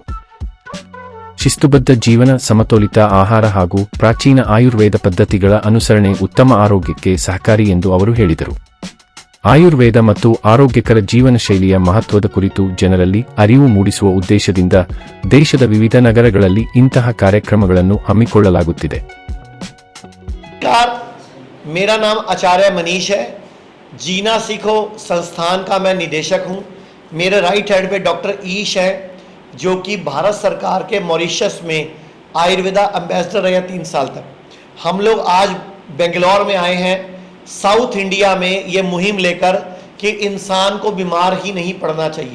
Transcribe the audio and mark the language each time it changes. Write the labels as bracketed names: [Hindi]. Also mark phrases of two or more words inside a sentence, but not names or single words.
[Kannada] ಶಿಸ್ತುಬದ್ಧ ಜೀವನ, ಸಮತೋಲಿತ ಆಹಾರ ಹಾಗೂ ಪ್ರಾಚೀನ ಆಯುರ್ವೇದ ಪದ್ಧತಿಗಳ ಅನುಸರಣೆ ಉತ್ತಮ ಆರೋಗ್ಯಕ್ಕೆ ಸಹಕಾರಿ ಎಂದು ಅವರು ಹೇಳಿದರು. ಆಯುರ್ವೇದ ಮತ್ತು ಆರೋಗ್ಯಕರ ಜೀವನ ಶೈಲಿಯ ಮಹತ್ವದ ಕುರಿತು ಜನರಲ್ಲಿ ಅರಿವು ಮೂಡಿಸುವ ಉದ್ದೇಶದಿಂದ ದೇಶದ ವಿವಿಧ ನಗರಗಳಲ್ಲಿ ಇಂತಹ ಕಾರ್ಯಕ್ರಮಗಳನ್ನು ಹಮ್ಮಿಕೊಳ್ಳಲಾಗುತ್ತಿದೆ. [Hindi] मेरा नाम आचार्य मनीष है. जीना सीखो संस्थान का मैं निदेशक हूँ. मेरे [English] right hand [Hindi] पे डॉक्टर ईश है जो कि भारत सरकार के मॉरिशस में आयुर्वेदा एम्बेसडर रहे 3 साल तक. हम लोग आज बेंगलोर में आए हैं साउथ इंडिया में ये मुहिम लेकर कि इंसान को बीमार ही नहीं पड़ना चाहिए.